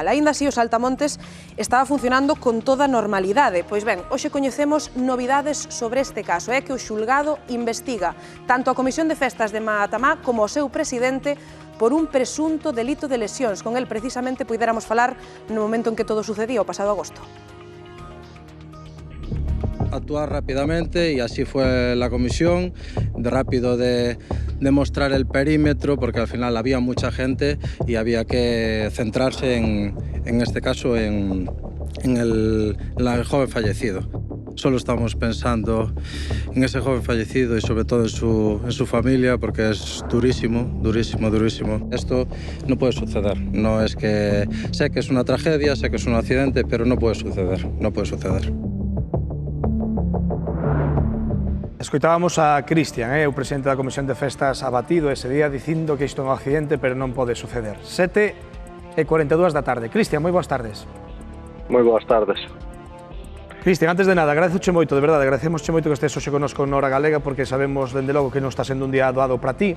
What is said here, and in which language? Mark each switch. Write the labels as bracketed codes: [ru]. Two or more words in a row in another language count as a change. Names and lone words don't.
[gl] Aínda así, o Saltamontes estaba funcionando con toda normalidade. Pois ben, hoxe coñecemos novidades sobre este caso. É que o xulgado investiga tanto a Comisión de Festas de Matamá como o seu presidente por un presunto delito de lesións. Con el precisamente puidéramos falar no momento en que todo sucedía o pasado agosto. [es] Actuar rápidamente y así fue la comisión, rápido de mostrar el perímetro porque al final había mucha gente y había que centrarse en este caso en el joven fallecido. Solo estamos pensando en ese joven fallecido y sobre todo en su familia porque es durísimo, durísimo, durísimo. Esto no puede suceder. No es que sé que es una tragedia, sé que es un accidente, pero no puede suceder, no puede suceder. [gl] Escoitábamos a Cristian, o presidente da Comisión de Festas abatido ese día dicindo que isto é un accidente pero non pode suceder. 7:42 da tarde. Cristian, moi boas tardes. Moi boas tardes. Cristian, antes de nada, agradezoche moito, de verdade, agradecemosche moito que estés hoxe connosco en Hora Galega porque sabemos, dende logo, que non está sendo un día doado para ti.